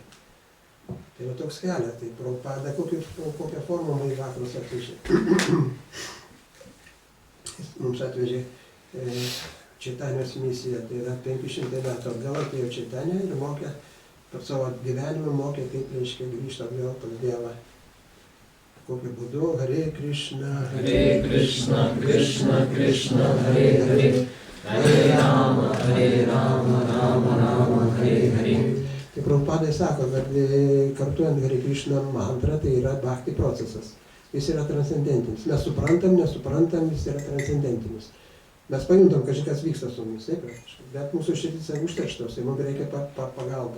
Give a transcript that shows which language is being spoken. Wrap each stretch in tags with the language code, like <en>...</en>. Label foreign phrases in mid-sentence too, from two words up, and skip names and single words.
<lt>Tai va toks kelias, tai Prabhupada kokią formą man į vakarus atvežė. Jis mums atvežė Čaitanijos misiją, tai yra 500 metų atgal atėjo Čaitanija ir mokė, per savo gyvenimą mokė, kaip, reiškia, grįžti atgal pas Dievą. Kokiu būdu,</lt> <sa>Hare Krishna, Krishna, Krishna, Hare Hare, Hare Rama, Rama, Rama, Hare Hare.</sa> <lt>Tai Prabhupadai sako, kad kartuojant Hare Krishna mantrą, tai yra bhakti procesas. Jis yra transcendentinis. Mes suprantam, nesuprantam, jis yra transcendentinis. Mes pajuntam, kad kas vyksta su mumis, taip, bet mūsų širdys užterštos, tai mums reikia pagalbos.</lt>